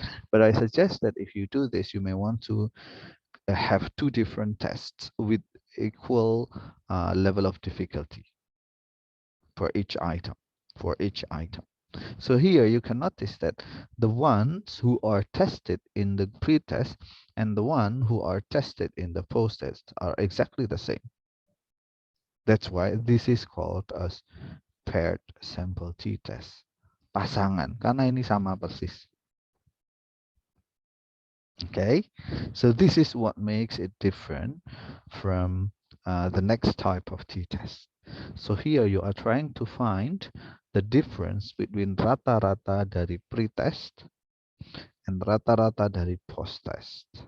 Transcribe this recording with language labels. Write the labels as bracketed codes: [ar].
[en] But I suggest that if you do this, you may want to have two different tests with equal level of difficulty for each item, So here you can notice that the ones who are tested in the pre-test and the one who are tested in the post-test are exactly the same. That's why this is called as paired sample t-test. [id] Pasangan, karena ini sama persis. [en] Okay, so this is what makes it different from the next type of t-test. So here you are trying to find the difference between [id] rata-rata dari [en] pre-test and rata-rata dari post-test.